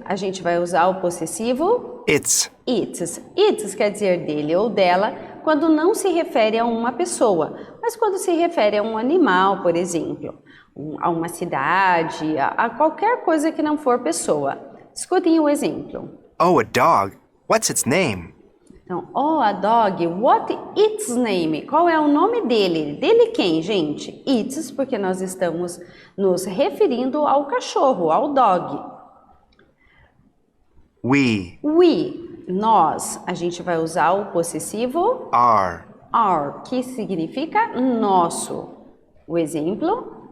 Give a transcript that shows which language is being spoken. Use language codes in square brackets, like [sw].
[pt] a gente vai usar o possessivo [en] It's. [pt] its. Its quer dizer dele ou dela, quando não se refere a uma pessoa, mas quando se refere a um animal, por exemplo, a uma cidade, a qualquer coisa que não for pessoa. Escutem o exemplo. [en] Oh, a dog. What's its name? [pt] Então, [en] oh, a dog, what its name? [pt] Qual é o nome dele? Dele quem, gente? Its, porque nós estamos nos referindo ao cachorro, ao dog. [en] We [pt] Nós, a gente vai usar o possessivo [en] are. [pt] que significa nosso. O exemplo,